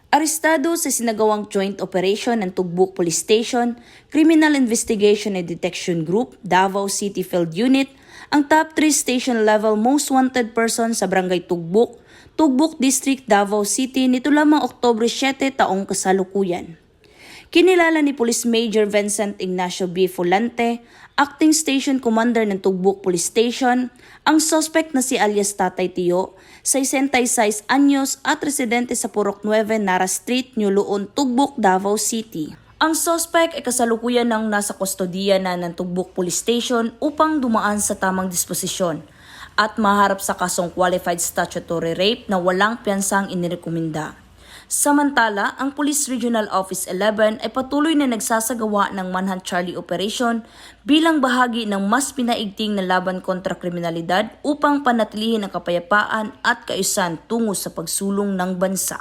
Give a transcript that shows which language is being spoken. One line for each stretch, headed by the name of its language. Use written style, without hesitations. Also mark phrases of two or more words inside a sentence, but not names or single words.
Filipino: Arestado sa sinagawang
English: joint operation
Filipino: ng Tugbuk Police Station, Criminal Investigation and Detection Group, Davao City Field Unit, ang
English: top 3 station level most wanted person
Filipino: sa Barangay Tugbuk, Tugbuk District, Davao City nito lamang Oktubre 7 taong kasalukuyan. Kinilala ni Police Major Vincent Ignacio B. Fulante,
English: Acting Station Commander
Filipino: ng Tugbuk Police Station, ang suspect na si alias Tatay Tio, 66 anyos at residente sa Purok 9 Nara Street, New Luon, Tugbuk, Davao City. Ang suspect ay kasalukuyan ng nasa kustodiya na ng Tugbuk Police Station upang dumaan sa tamang disposisyon at maharap sa kasong
English: qualified statutory rape
Filipino: na walang piyansang inirekomenda. Samantala, ang Police Regional Office 11 ay patuloy na nagsasagawa ng Manhunt Charlie Operation bilang bahagi ng mas pinaigting na laban kontra kriminalidad upang panatilihin ang kapayapaan at kaayusan tungo sa pagsulong ng bansa.